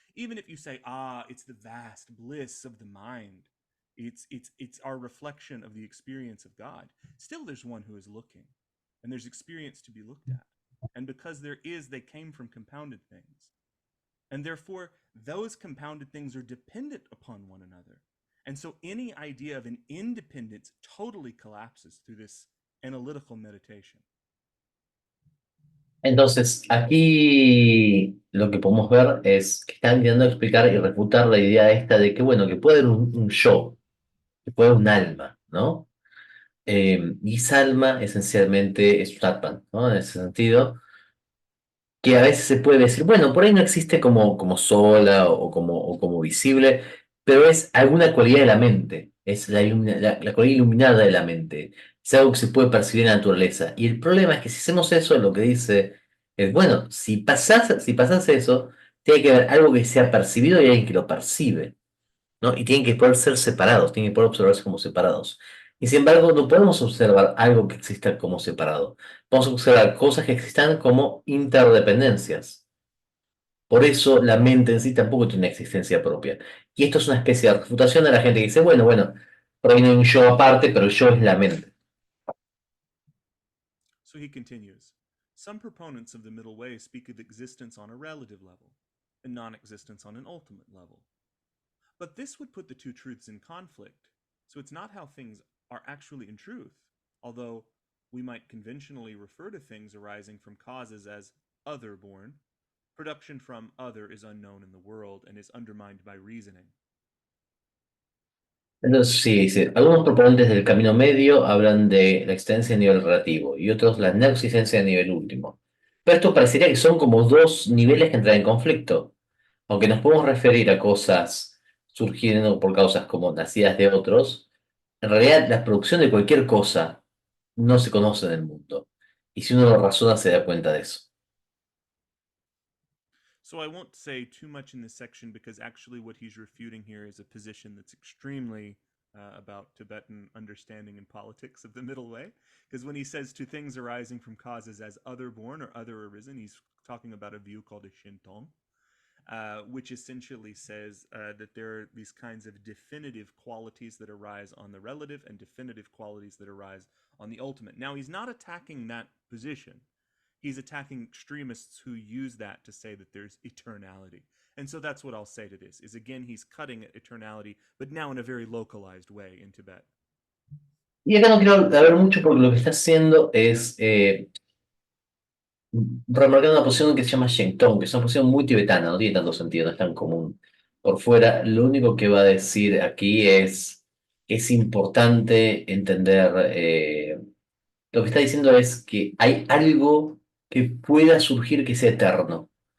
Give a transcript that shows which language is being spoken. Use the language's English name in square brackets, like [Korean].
[English] Even if you say, it's the vast bliss of the mind, it's our reflection of the experience of God, still there's one who is looking, and there's experience to be looked at. And because they came from compounded things. And therefore, those compounded things are dependent upon one another. And so any idea of an independence totally collapses through this analytical meditation. [Spanish] Entonces, aquí lo que podemos ver es que están intentando explicar y refutar la idea esta de que, bueno, que puede haber un yo, que puede haber un alma, ¿no? Y esa alma esencialmente es un Atman, ¿no? En ese sentido, que a veces se puede decir, bueno, por ahí no existe como sola o como visible, pero es alguna cualidad de la mente, es la cualidad iluminada de la mente, es algo que se puede percibir en la naturaleza. Y el problema es que si hacemos eso, lo que dice es, bueno, si pasase eso, tiene que haber algo que sea percibido y alguien que lo percibe, ¿no? Y tienen que poder ser separados, tienen que poder observarse como separados. Y sin embargo, no podemos observar algo que exista como separado. Podemos observar cosas que existan como interdependencias. Por eso la mente en sí tampoco tiene una existencia propia. Y esto es una especie de refutación a la gente que dice, bueno, por ahí no hay un yo aparte, pero el yo es la mente. [English] So he continues, some proponents of the middle way speak of existence on a relative level and non-existence on an ultimate level. But this would put the two truths in conflict. So it's not how things are actually in truth, although we might conventionally refer to things arising from causes as other-born, production from other is unknown in the world and is undermined by reasoning. [Spanish] Entonces, sí, sí, algunos proponentes del camino medio hablan de la existencia a nivel relativo y otros la no existencia a nivel último. Pero esto parecería que son como dos niveles que entran en conflicto. Aunque nos podemos referir a cosas surgiendo por causas como nacidas de otros, en realidad la producción de cualquier cosa no se conoce en el mundo. Y si uno lo razona se da cuenta de eso. [English] So I won't say too much in this section because actually what he's refuting here is a position that's extremely about Tibetan understanding and politics of the middle way. Because when he says to things arising from causes as other born or other arisen, he's talking about a view called a Shinton, which essentially says that there are these kinds of definitive qualities that arise on the relative and definitive qualities that arise on the ultimate. Now, he's not attacking that position. He's attacking extremists who use that to say that there's eternality. And so that's what I'll say to this, is again, he's cutting at eternality, but now in a very localized way in Tibet. [Spanish] Y acá no quiero hablar mucho porque lo que está haciendo es remarcar una posición que se llama Shenton, que es una posición muy tibetana, no tiene tanto sentido, no es tan común. Por fuera, lo único que va a decir aquí es importante entender, lo que está diciendo es que hay algo que pueda surgir que sea eterno.